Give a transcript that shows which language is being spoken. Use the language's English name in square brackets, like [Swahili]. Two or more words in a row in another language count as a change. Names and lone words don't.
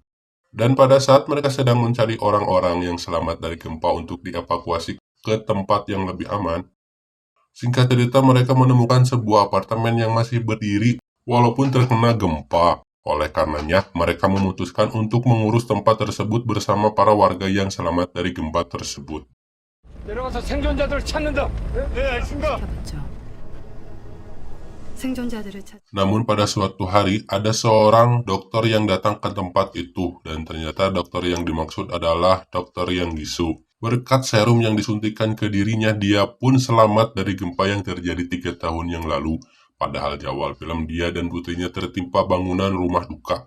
[Indonesian] Dan pada saat mereka sedang mencari orang-orang yang selamat dari gempa untuk dievakuasi ke tempat yang lebih aman, singkat cerita mereka menemukan sebuah apartemen yang masih berdiri walaupun terkena gempa. Oleh karenanya, mereka memutuskan untuk mengurus tempat tersebut bersama para warga yang selamat dari gempa tersebut. [Korean] 내려가서 생존자들을 찾는다. 네, 알겠습니다. 생존자들을 찾. [Indonesian] Namun pada suatu hari, ada seorang dokter yang datang ke tempat itu, dan ternyata dokter yang dimaksud adalah dokter Yang Gisu. Berkat serum yang disuntikan ke dirinya, dia pun selamat dari gempa yang terjadi 3 tahun yang lalu. Padahal di awal film, dia dan putrinya tertimpa bangunan rumah duka.